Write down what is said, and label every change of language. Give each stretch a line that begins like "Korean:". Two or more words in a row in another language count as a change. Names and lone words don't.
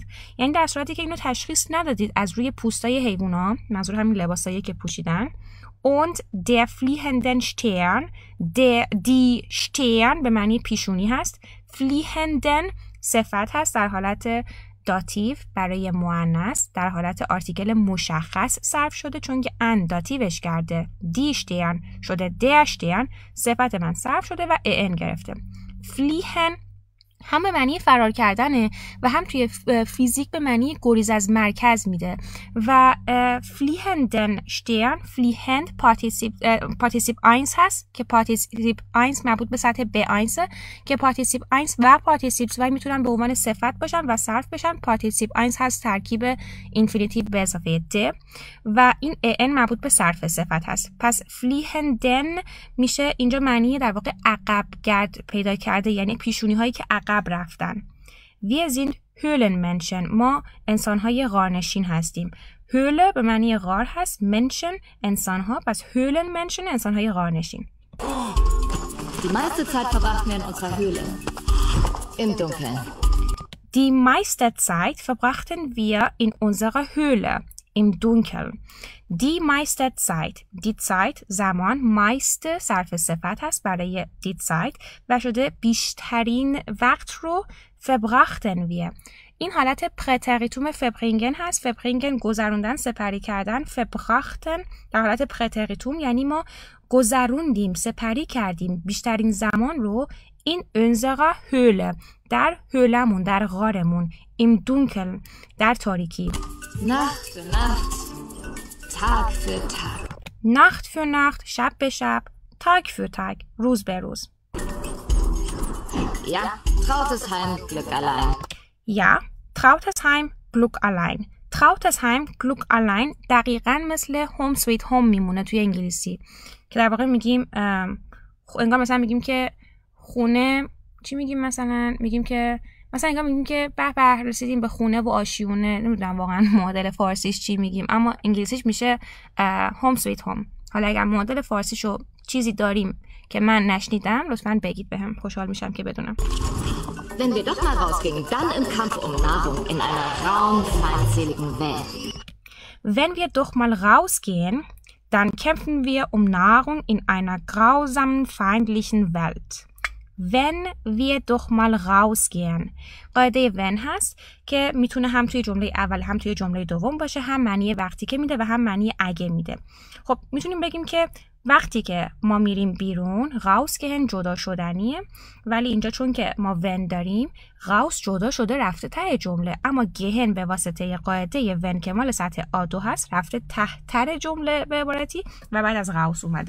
Persian: یعنی در صورتی که اینو تشخیص ندادید از روی پوستای حیونا، منظور همین لباسایی که پوشیدن،
German: und der fliehenden Stern، die Stern
Persian: به معنی پیشونی هست، fliehenden صفت هست در حالت داتیو برای مؤنث، در حالت آرتیکل مشخص صرف شده چون که ان داتیوش کرده،
German: die Stern شده der Stern،
Persian: صفت من صرف شده و ان گرفته. fliehen هم به معنی فرار کردنه و هم توی فیزیک به معنی گریز از مرکز میده و
German: fliehenden Stern fliehend
Persian: پارتیسیپ 1 هست که پارتیسیپ 1 مربوط به سطح B1 که پارتیسیپ 1 و پارتیسیپ 2 میتونن به عنوان صفت باشن و صرف بشن. پارتیسیپ 1 هست ترکیب اینفینیتیو به اضافه د و این ان مربوط به صرف صفت هست. پس fliehenden میشه اینجا معنی در واقع عقب گرد پیدا کرده، یعنی پیشونی هایی که عقب رفتن.
German: Wir sind Höhlenmenschen.
Persian: ما انسان‌های غارنشین هستیم. Höhle به معنی غار هست، Menschen انسان‌ها، پس Höhlenmenschen انسان‌های غارنشین.
German: Die meiste Zeit verbrachten wir in unserer Höhle. Im Dunkeln. Die meiste Zeit verbrachten wir in unserer Höhle im Dunkeln. Die meiste Zeit. Die Zeit
Persian: زمان meiste صرف صفت هست برای
German: die Zeit
Persian: و شده بیشترین وقت رو
German: verbrachten wir.
Persian: این حالت پرتریتوم فبرینگن هست. فبرینگن گذروندن، سپری کردن. فبراختن در حالت پرتریتوم یعنی ما گذروندیم، سپری کردیم بیشترین زمان رو این
German: unserer Höhle
Persian: در هولمون، در غارمون.
German: im Dunkeln
Persian: در تاریکی.
German: Nacht für Nacht, Tag für Tag. Nacht für Nacht،
Persian: شب به شب.
German: Tag für Tag،
Persian: روز به روز.
German: Ja, Trautesheim, Glück allein. Ja, Trautesheim, Glück allein. Trautesheim, Glück allein
Persian: دقیقاً مثل
English: Home Sweet Home
Persian: میمونه توی انگلیسی که در واقع میگیم انگار مثلا میگیم که خونه چی میگیم، مثلا میگیم که انگار میگیم که به به رسیدیم به خونه و آشیونه. نمیدونم واقعا معادل فارسیش چی میگیم، اما انگلیسیش میشه
English: Home Sweet Home.
Persian: حالا اگر معادل فارسیشو چیزی داریم که من نشنیدم لطفاً بگید بهم، خوشحال میشم که بدونم.
German: Wenn wir doch mal rausgingen, dann im Kampf um Nahrung in einer rauen, feindseligen Welt. Wenn wir doch mal rausgehen, dann kämpfen wir um Nahrung in einer grausamen, feindlichen Welt. Wenn wir doch mal rausgehen.
Persian: قاعده when هست که میتونه هم توی جمله اول هم توی جمله دوم باشه، هم معنی وقتی که میده و هم معنی اگه میده. خب میتونیم بگیم که وقتی که ما میریم بیرون، rausgehen جدا شدنیه، ولی اینجا چون که ما when داریم raus جدا شده رفته ته جمله، اما gehen به واسطه قاعده when که مال سطح A2 هست رفته تحتر جمله به عبارتی و بعد از raus اومده.